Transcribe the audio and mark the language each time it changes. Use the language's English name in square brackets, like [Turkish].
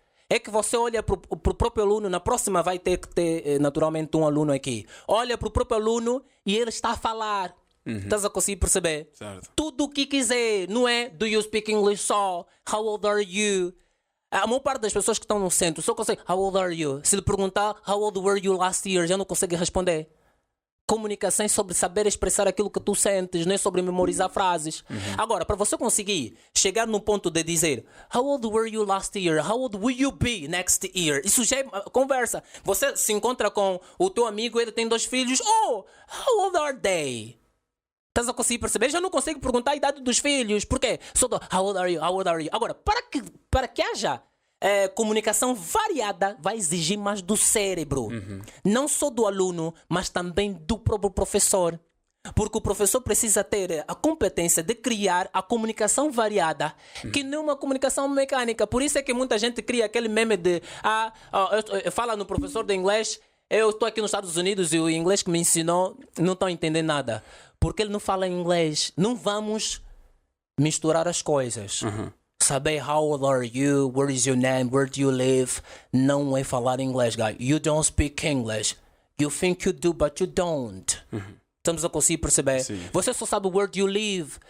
[Portuguese] É que você olha para o próprio aluno, na próxima vai ter que ter naturalmente um aluno aqui. Olha para o próprio aluno e ele está a falar. Estás a conseguir perceber? Certo. Tudo o que quiser, não é? [English] Do you speak English só? How old are you? [Portuguese] A maior parte das pessoas que estão no centro só consegue, [English] how old are you? [Portuguese] Se lhe perguntar, [English] how old were you last year? [Portuguese] Já não consegue responder. Comunicação é sobre saber expressar aquilo que tu sentes, não é sobre memorizar frases. Agora, para você conseguir chegar no ponto de dizer [English] how old were you last year? How old will you be next year? [Portuguese] Isso já é conversa. Você se encontra com o teu amigo, ele tem 2 filhos. [English] Oh, how old are they? [Portuguese] Estás a conseguir perceber? Já não consigo perguntar a idade dos filhos. Por quê? Só do [English] how old are you? [Portuguese] How old are you? Agora, para que haja comunicação variada, vai exigir mais do cérebro. Não só do aluno, mas também do próprio professor. Porque o professor precisa ter a competência de criar a comunicação variada, que não é uma comunicação mecânica. Por isso é que muita gente cria aquele meme de fala no professor de inglês, eu estou aqui nos Estados Unidos e o inglês que me ensinou não estou a entender nada. Porque ele não fala inglês. Não vamos misturar as coisas. Saber [English] how old are you, where is your name, where do you live, [Portuguese] não é falar inglês, guy. [English] You don't speak English. You think you do, but you don't. [Portuguese] Estamos a conseguir perceber? Sim. Você só sabe [English] where do you live.